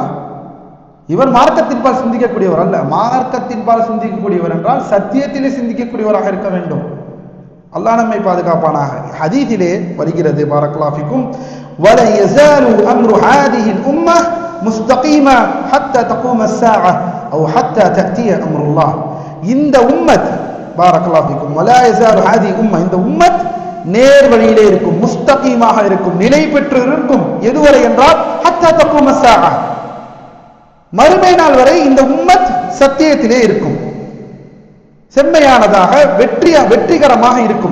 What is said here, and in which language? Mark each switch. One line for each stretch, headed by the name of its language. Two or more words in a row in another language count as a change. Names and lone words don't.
Tamil: இவர் மார்க்கத்தின்பால் சிந்திக்கக்கூடியவர் அல்ல. மார்க்கத்தின்பால் சிந்திக்கக்கூடியவர் என்றால் சத்தியத்திலே சிந்திக்கக்கூடியவராக இருக்க வேண்டும். அல்லாஹ் நம்மை பாதுகாப்பானாக. ஹதீஸிலே வருகிறது
Arabic: بارك الله فيكم، ولا يزال أمر هذه الأمة مستقيما حتى تقوم الساعة أو حتى تأتي أمر الله.
Tamil: இந்த உம்மத்
Arabic: بارك الله فيكم ولا يزال هذه الأمة,
Tamil: இந்த உம்மத் நேர் வழியிலே இருக்கும், முஸ்தகீமாக இருக்கும், நிலை பெற்று இருக்கும். எதுவரை என்றால்
Arabic: حتى تقوم الساعة,
Tamil: மறுமை நாள் வரை இந்த உம்மத் சத்தியத்திலே இருக்கும், செம்மையானதாக வெற்றிகரமாக இருக்கும்.